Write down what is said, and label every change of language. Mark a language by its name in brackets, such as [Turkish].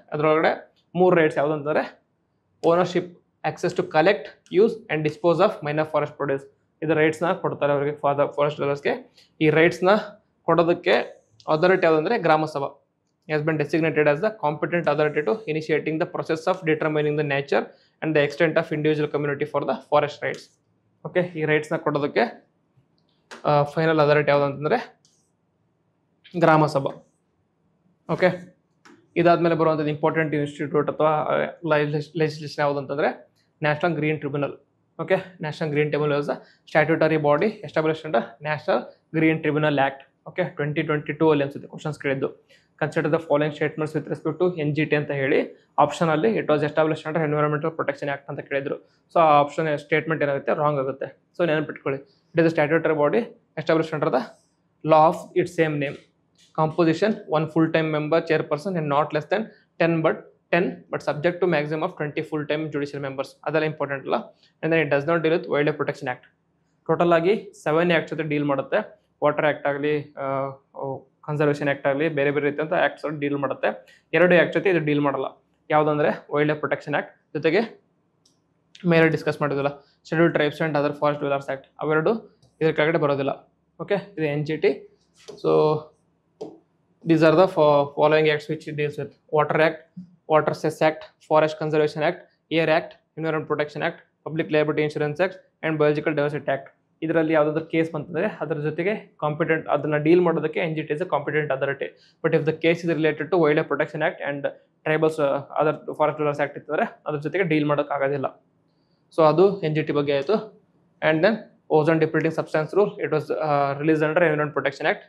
[Kannada] ಅದರೊಳಗಡೆ 3 ರೈಟ್ಸ್ ಯಾವುದು ಅಂತಂದರೆ [English] Ownership, access to collect, use and dispose of minor forest produce. [Kannada] ಇದು ರೈಟ್ಸ್ನ ಕೊಡ್ತಾರೆ ಅವರಿಗೆ ಫಾರೆಸ್ಟ್ ಡೀಲರ್ಸ್ಗೆ. ಈ ರೈಟ್ಸ್ನ ಕೊಡೋದಕ್ಕೆ ಅಥಾರಿಟಿ ಯಾವುದಂದರೆ ಗ್ರಾಮ ಸಭಾ [English] has been designated as the competent authority to initiating the process of determining the nature and the extent of individual community for the forest rights. [Kannada] Okay, ಈ ರೈಟ್ಸ್ನ ಕೊಡೋದಕ್ಕೆ final authority ಯಾವುದು ಅಂತಂದರೆ ಗ್ರಾಮ ಸಭಾ. ಓಕೆ, ಇದಾದಮೇಲೆ ಬರುವಂಥದ್ದು ಇಂಪಾರ್ಟೆಂಟ್ ಇನ್ಸ್ಟಿಟ್ಯೂಟ್ ಅಥವಾ legislation ಯಾವುದು ಅಂತಂದರೆ national green tribunal. [English] Okay, national green tribunal is a statutory body established under national green tribunal act. [Kannada] Okay, 2022 ಅಲ್ಲಿ ಅನ್ಸುತ್ತೆ ಕ್ವಶನ್ಸ್ ಕೇಳಿದ್ದು. [English] consider the following statements with respect to NGT [Kannada] ಅಂತ ಹೇಳಿ ಆಪ್ಷನಲ್ಲಿ [English] it was established under environmental protection act [Kannada] ಅಂತ ಕೇಳಿದ್ರು. So ಆ option statement ಏನಾಗುತ್ತೆ wrong ಆಗುತ್ತೆ. So ನೆನಪಿಟ್ಕೊಳ್ಳಿ, [English] It is a statutory body established under the law of it same name. Composition 1 full time member chairperson and not less than 10 but subject to maximum of 20 full time judicial members. [Kannada] ಅದೆಲ್ಲ important ಅಲ್ಲ. [English] And then it does not deal with wildlife protection act. [Kannada] Total ಆಗಿ 7 acts ಜೊತೆ deal ಮಾಡುತ್ತೆ. Water act ಆಗಲಿ, conservation act ಆಗಲಿ, ಬೇರೆ ಬೇರೆ ರೀತಿಯಂಥ acts deal ಮಾಡುತ್ತೆ. 2 ಆ್ಯಕ್ಟ್ ಜೊತೆ ಇದು ಡೀಲ್ ಮಾಡಲ್ಲ. ಯಾವುದಂದರೆ ವೈಲ್ಡ್ ಲೈಫ್ ಪ್ರೊಟೆಕ್ಷನ್ ಆ್ಯಕ್ಟ್ ಜೊತೆಗೆ ಮೇಲೆ discuss ಮಾಡಿದಿಲ್ಲ schedule tribes and other forest dealers act, ಅವೆರಡು ಇದ್ರ ಕೆಳಗಡೆ ಬರೋದಿಲ್ಲ. ಓಕೆ, ಇದು NGT. [English] So these are the following acts which it deals with: Water Act, Water Cess Act, Forest Conservation Act, Air Act, Environment Protection Act, Public Liability Insurance Act and Biological Diversity Act. [Kannada] ಇದರಲ್ಲಿ ಯಾವುದಾದ್ರೂ case ಬಂತಂದರೆ ಅದರ ಜೊತೆಗೆ competent ಅದನ್ನು deal ಮಾಡೋದಕ್ಕೆ [English] NGT is a competent authority. But if the case is related to wildlife protection act and tribals other forest dwellers act [Kannada] ಇರ್ತದೆ ಅದ್ರ ಜೊತೆಗೆ ಡೀಲ್ ಮಾಡೋಕ್ಕಾಗೋದಿಲ್ಲ. ಸೊ ಅದು NGT ಬಗ್ಗೆ ಆಯಿತು. [English] And then ozone depleting substance rule, it was release under environment protection act.